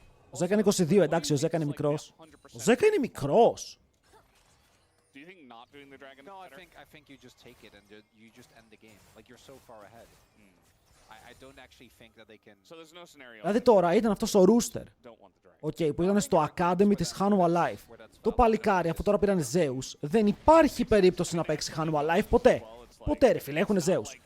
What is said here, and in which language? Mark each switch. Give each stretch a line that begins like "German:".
Greek: Ο Zeka είναι 22, εντάξει, ο Zeka είναι μικρός. Ο Zeka είναι μικρός.
English: Do you think not doing the dragon? No, I think you just take it and you just end the game. Like you're so far ahead. I don't actually think that they can. So there's no scenario.
Greek: Δηλαδή τώρα ήταν αυτός ο Rooster, okay, που ήταν στο Academy της Hanwha Life. Το παλικάρι, αφού τώρα πήραν Zeus, δεν υπάρχει περίπτωση να παίξει Hanwha Life ποτέ. Ποτέ ρε φίλε, έχουν Zeus.